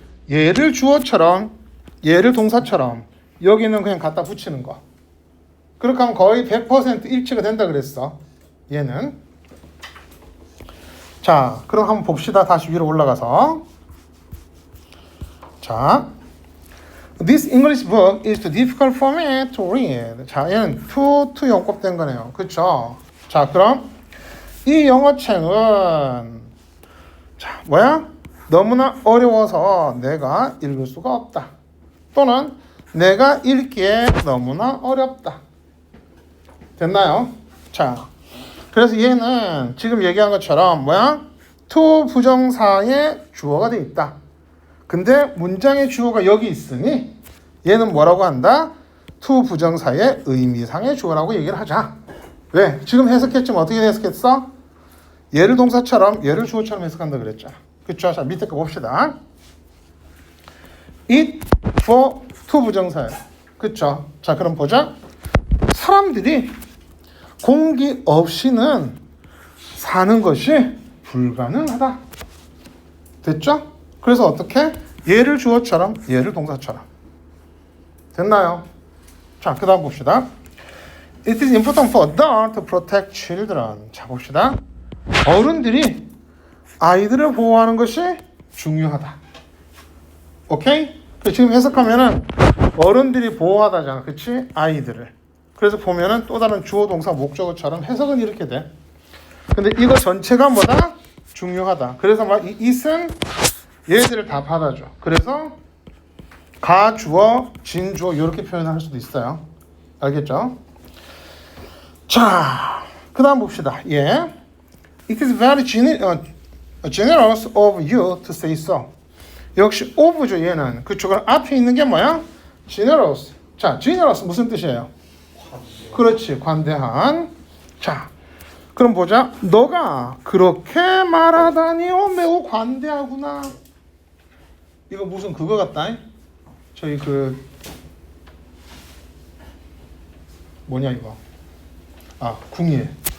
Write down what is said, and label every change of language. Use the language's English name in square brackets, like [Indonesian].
[Korean] 얘를 주어처럼 얘를 동사처럼 여기는 그냥 갖다 붙이는 거. 그렇게 하면 거의 100% 일치가 된다 그랬어. 얘는. 자, 그럼 한번 봅시다. 다시 위로 올라가서. 자, [English] This English book is too difficult for me to read. [Korean] 자, 얘는 to 연kop된 거네요. 그쵸? 자, 그럼 이 영어책은 자, 뭐야? 너무나 어려워서 내가 읽을 수가 없다. 또는 내가 읽기에 너무나 어렵다. 됐나요? 자, 그래서 얘는 지금 얘기한 것처럼 뭐야? to 부정사의 주어가 돼 있다. 근데 문장의 주어가 여기 있으니 얘는 뭐라고 한다? to 부정사의 의미상의 주어라고 얘기를 하자. 왜? 지금 해석했지만 어떻게 해석했어? 얘를 동사처럼 얘를 주어처럼 해석한다 그랬죠. 그쵸? 자, 밑에 거 봅시다. it for to 부정사예요. 그쵸? 자, 그럼 보자. 사람들이 공기 없이는 사는 것이 불가능하다. 됐죠? 그래서 어떻게? 얘를 주어처럼 얘를 동사처럼. 됐나요? 자, 그 다음 봅시다. [English] It is important for adults to protect children. [Korean] 자, 봅시다. 어른들이 아이들을 보호하는 것이 중요하다. 오케이? 지금 해석하면은 어른들이 보호하다잖아. 그치? 아이들을. 그래서 보면은 또 다른 주어 동사 목적어처럼 해석은 이렇게 돼. 근데 이거 전체가 뭐다? 중요하다. 그래서 막 이 it은 얘들을 다 받아줘. 그래서 가주어, 진주어 이렇게 표현할 수도 있어요. 알겠죠? 자, 그 다음 봅시다. 예. [English] It is very generous of you to say so. [Korean] 역시 of죠, 얘는. 그쵸? 그럼 앞에 있는 게 뭐야? generous. 자, generous 무슨 뜻이에요? 그렇지, 관대한. 자, 그럼 보자. 너가 그렇게 말하다니 매우 관대하구나. 이거 무슨 그거 같다. 저희 그 뭐냐 이거. 아, 궁예.